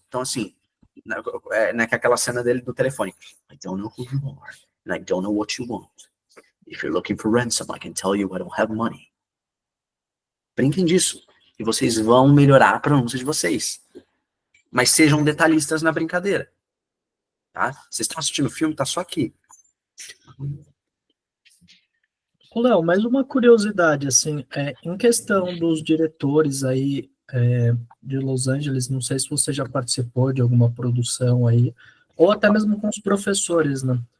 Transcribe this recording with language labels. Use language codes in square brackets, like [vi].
[pt] Então assim, naquela cena dele do telefone. [en] I don't know who you are. And I don't know what you want. If you're looking for ransom, I can tell you I don't have money. [pt] Brinquem disso. E vocês vão melhorar a pronúncia de vocês. Mas sejam detalhistas na brincadeira. Tá? Vocês estão assistindo o filme, tá só aqui. Léo, mais uma curiosidade, assim, em questão dos diretores aí de Los Angeles, não sei se você já participou de alguma produção aí, ou até mesmo com os professores, né?